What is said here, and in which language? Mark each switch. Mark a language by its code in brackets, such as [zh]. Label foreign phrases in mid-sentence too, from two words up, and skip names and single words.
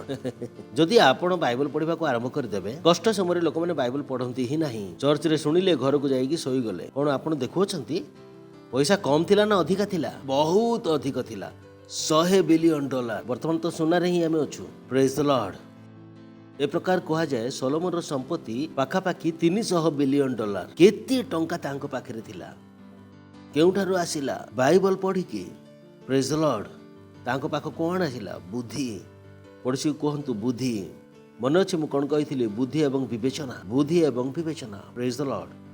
[or] ଯଦି ଆପଣ ବାଇବଲ ପଢିବାକୁ ଆରମ୍ଭ କରିଦେବେ, କଷ୍ଟ ସମୟରେ ଲୋକମାନେ ବାଇବଲ ପଢନ୍ତି ହିଁ ନାହିଁ। ଚର୍ଚ୍ଚରେ ଶୁଣିଲେ ଘରକୁ ଯାଇକି ଶୋଇଗଲେ। କଣ ଆପଣ ଦେଖୁଅଛନ୍ତି? ପଇସା କମ ଥିଲା ନା ଅଧିକା ଥିଲା? ବହୁତ ଅଧିକ ଥିଲା। $100 ବିଲିୟନ। ବର୍ତ୍ତମାନ ତ ସୁନାରେ ହିଁ ଆମେ ଅଛୁ। [en] Praise the Lord. [or] ଏ ପ୍ରକାର କୁହାଯାଏ ସଲୋମନର ସମ୍ପତ୍ତି ପାଖାପାଖି $300 ବିଲିୟନ। କେତେ ଟଙ୍କା ତାଙ୍କ ପାଖରେ ଥିଲା? କେଉଁଠାରୁ ଆସିଲା? ବାଇବଲ ପଢିକି। [en] Praise the Lord. [or] ତାଙ୍କ ପାଖ କଣ ଆସିଲା? ବୁଦ୍ଧି। ପଡିସି କୁହନ୍ତୁ ବୁଦ୍ଧି। ମନେ ଅଛି ମୁଁ କଣ କହିଥିଲି? ବୁଦ୍ଧି ଏବଂ ବିବେଚନା। ବୁଦ୍ଧି ଏବଂ ବିବେଚନା। [en] Praise the Lord.